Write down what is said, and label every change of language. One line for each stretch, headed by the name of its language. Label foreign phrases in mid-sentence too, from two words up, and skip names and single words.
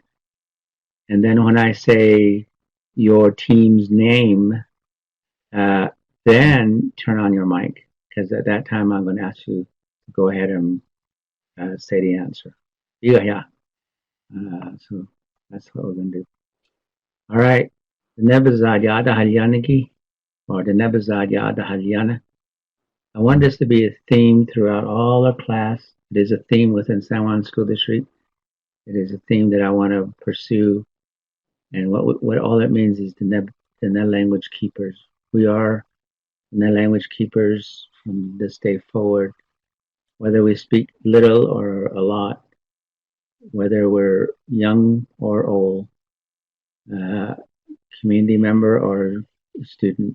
English: And then when I say your team's name, then turn on your mic, because at that time I'm going to ask you to go ahead and say the answer. Yeah. So that's what we're going to do. All right.
Navajo: Diné Bizaad Yada Halyanagi, or Diné Bizaad Yada Halyana.
English: I want this to be a theme throughout all our class. It is a theme within San Juan School District. It is a theme that I want to pursue. And what all that means is the Diné language keepers. We are Diné language keepers from this day forward, whether we speak little or a lot, whether we're young or old, community member or student.